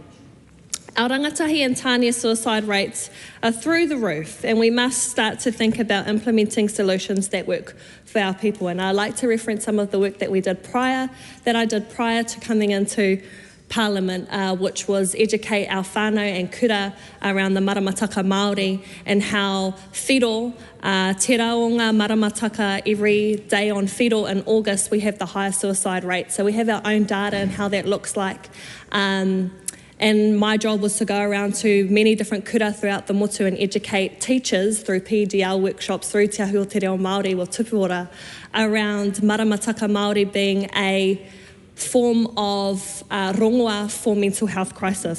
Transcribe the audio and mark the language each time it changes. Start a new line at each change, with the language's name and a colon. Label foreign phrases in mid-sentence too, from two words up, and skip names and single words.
English: Our rangatahi and tānia suicide rates are through the roof, and we must start to think about implementing solutions that work for our people. And I'd like to reference some of the work that I did prior to coming into Parliament, which was educate our whānau and kura around the
Māori: maramataka Māori
English: and how
Māori: whiro, te raonga maramataka,
English: every day on whiro in August we have the highest suicide rate. So we have our own data and how that looks like. And my job was to go around to many different kura throughout the motu and educate teachers through PDL workshops, through Te Ahu o Te Reo Māori with tupuora, around
Māori: maramataka Māori
English: being a form of rongoa for mental health crisis.